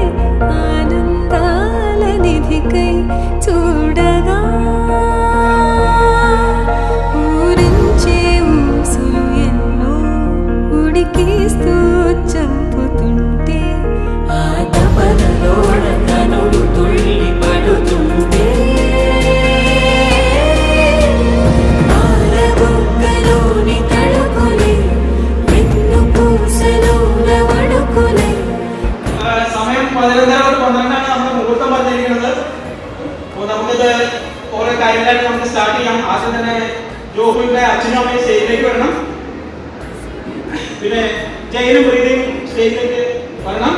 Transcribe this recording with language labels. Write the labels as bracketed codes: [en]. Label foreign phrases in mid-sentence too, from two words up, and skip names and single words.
[te] ఆనందాల నిధికై చూడగా ఊరించే ఊసులు ఎన్నో ఉడికిస్తూ చంపుతుంటే ఆ తపనలో కనులు తుళ్ళి పడుతుంటే పాలబుగ్గలోని తడుకులే వెన్ను పూసలోన వడుకులే. [ml] സമയം 11:12 നമ്മുടെ മുഹൂർത്തം പറഞ്ഞിരിക്കുന്നത്. അപ്പോൾ നമുക്കിത് ഓരോ കാര്യങ്ങളായിട്ട് നമുക്ക് സ്റ്റാർട്ട് ചെയ്യാം. ആദ്യം തന്നെ ജോഹുവിന്റെ അച്ഛനും അമ്മയും സ്റ്റേജിലേക്ക് വരണം. പിന്നെ ജയനും പ്രീതിയും സ്റ്റേജിലേക്ക് വരണം.